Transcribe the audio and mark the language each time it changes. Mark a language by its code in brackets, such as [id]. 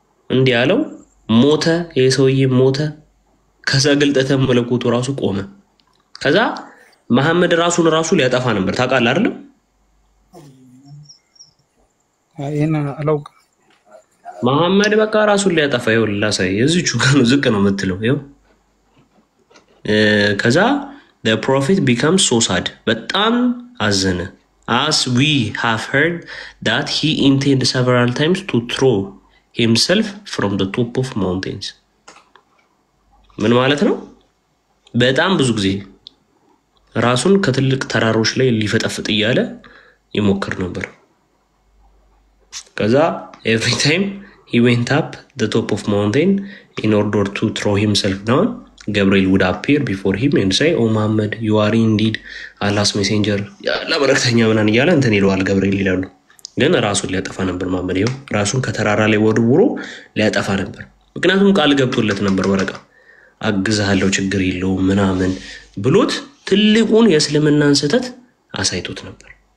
[am] እንዲህ ያለው። ሞተ፣ የሰውዬ ሞተ። ከዛ ግልጠተ መለኮቱ ራሱ ቆመ። ከዛ መሐመድ ራሱን ሊያጠፋ ነበር። ታውቃለህ አይደል? አይና አላውቅ መሐመድ በቃ ራሱን ሊያጠፋ ይኸውልህ፣ ላሳይ። እዚቹ ጋር ነው ዝቅ ነው የምትለው። ይኸው ከዛ [en] the prophet becomes so sad. [am] በጣም አዘነ. [en] As we have heard that he intended several times to throw himself from the top of mountains. [am] ምን ማለት ነው? በጣም ብዙ ጊዜ ራሱን ከትልቅ ተራሮች ላይ ሊፈጠፍጥ እያለ ይሞክር ነበር. [en] ከዛ every time he went up the top of mountain in order to throw himself down, Gabriel would appear before him and say, "Oh Muhammad, you are indeed Allah's messenger." [am] ያላ በረከተኛ ምናን እያለ እንትን ይለዋል ገብርኤል ይላሉ። ግን ራሱን ሊያጠፋ ነበር መሐመድ ይኸው ራሱን ከተራራ ላይ ወርውሮ ሊያጠፋ ነበር። ምክንያቱም ቃል ገብቶለት ነበር ወረቃ አግዛለሁ ችግር የለውም ምናምን ብሎት ትልቁን የእስልምናን ስህተት አሳይቶት ነበር።